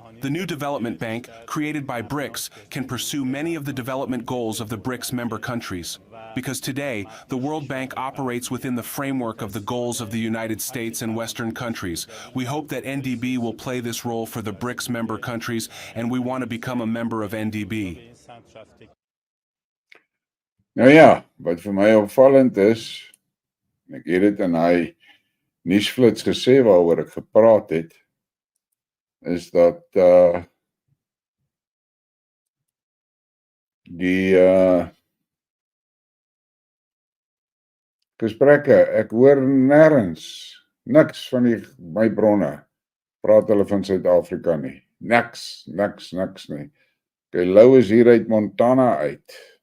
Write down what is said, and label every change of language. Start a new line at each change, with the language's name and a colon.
English: The new development bank, created by Brics, can pursue many of the development goals of the Brics member countries. Because today, the World Bank operates within the framework of the goals of the United States and Western countries. We hope that NDB will play this role for the Brics member countries, and we want to become a member of NDB.
Afrikaans: Nou ja, wat vir my opvallend is, en ek het dit in hy nuusflits gesê waaroor ek gepraat het, is dat die gesprekke, ek hoor nêrens, niks van my bronne, praat hulle van Suid-Afrika nie, niks nie. Okay, Lou is hier uit Montana uit.